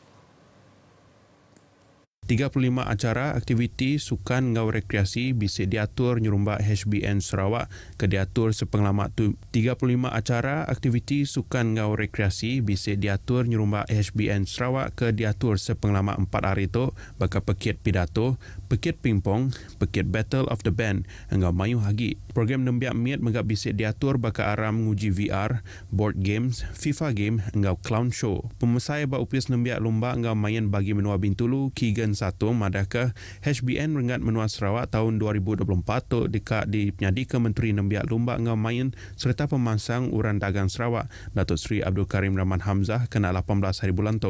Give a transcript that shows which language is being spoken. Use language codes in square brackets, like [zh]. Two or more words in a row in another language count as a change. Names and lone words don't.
[iba] 35 acara aktiviti sukan ngau rekreasi bisa diatur nyerumbak HBN Sarawak ke diatur sepenglamat tu. 35 acara aktiviti sukan ngau rekreasi bisa diatur nyerumbak HBN Sarawak ke diatur sepenglamat 4 hari tu baka pekit pidato, pekit pingpong, pekit [en] battle of the band [iba] hingga mayu hagi. Program Nembiak Miat megap bisa diatur baka aram nguji VR, [en] board games, [iba] FIFA game hingga [en] clown show. [iba] Pemesai bak upis Nembiak Lomba hingga main bagi menua Bintulu Kigan 1 madakah HBN Renggat Menua Sarawak tahun 2024 tu dekat di penyadi ke Menteri Nembiak Lomba hingga main serta pemansang Uran Dagang Sarawak Datuk Seri Abdul Karim Rahman Hamzah kena 18 hari bulan tu.